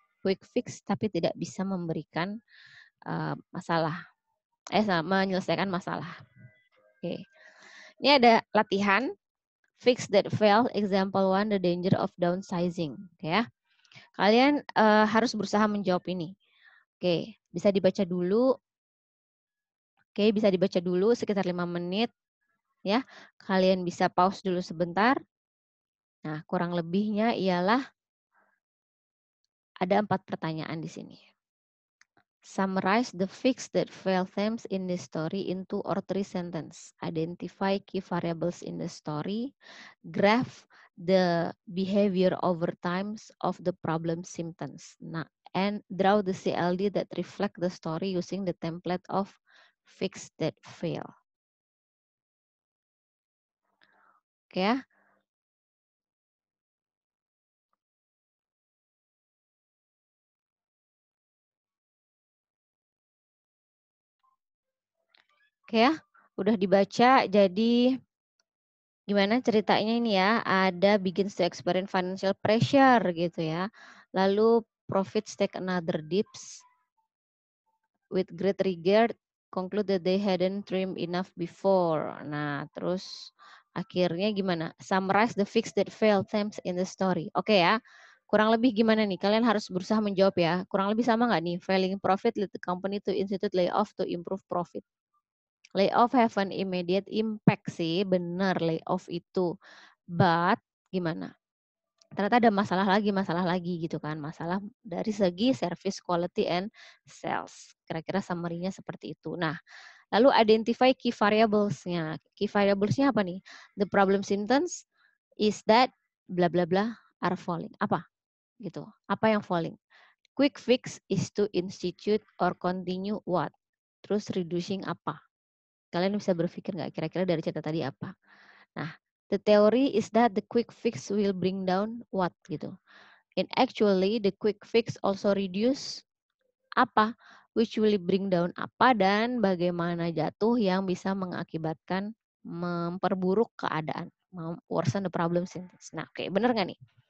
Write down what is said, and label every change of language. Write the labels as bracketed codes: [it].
[id] Quick fix tapi tidak bisa memberikan menyelesaikan masalah. Oke. Ini ada latihan [en] fix that fail, example one, the danger of downsizing. [id] Ya, kalian harus berusaha menjawab ini. Oke, bisa dibaca dulu. Oke, bisa dibaca dulu sekitar 5 menit. Ya, kalian bisa pause dulu sebentar. Nah, kurang lebihnya ialah ada 4 pertanyaan di sini. [en] Summarize the fix that fail themes in the story in 2 or 3 sentences. Identify key variables in the story. Graph the behavior over times of the problem symptoms. Nah, and draw the CLD that reflect the story using the template of fix that fail. [id] Oke ya. Oke ya, udah dibaca. Jadi gimana ceritanya ini ya? Ada [en] begins to experience financial pressure [id] gitu ya. [en] Lalu profits take another dips with great regret conclude that they hadn't dreamed enough before. [id] Nah, terus akhirnya gimana? [en] Summarize the fix that failed themes in the story. [id] Oke ya. Kurang lebih gimana nih? Kalian harus berusaha menjawab ya. Kurang lebih sama nggak nih? [en] Failing profit lead the company to institute layoff to improve profit. Layoff have an immediate impact [id] sih, bener layoff itu. [en] But [id] gimana? Ternyata ada masalah lagi gitu kan. Masalah dari segi [en] service quality and sales. [id] Kira-kira summary-nya seperti itu. Nah, lalu [en] identify key variables- [id] nya. Key variables-nya apa nih? [en] The problem symptoms is that bla bla bla are falling. [id] Apa? Gitu. Apa yang [en] falling? Quick fix is to institute or continue what? [id] Terus [en] reducing [id] apa? Kalian bisa berpikir nggak kira-kira dari cerita tadi apa? [en] Nah, the theory is that the quick fix will bring down what [id] gitu. [en] And actually the quick fix also reduce apa, which will bring down apa [id] dan bagaimana jatuh yang bisa mengakibatkan memperburuk keadaan, [en] worsen the problem symptoms. [id] Nah, oke, bener nggak nih?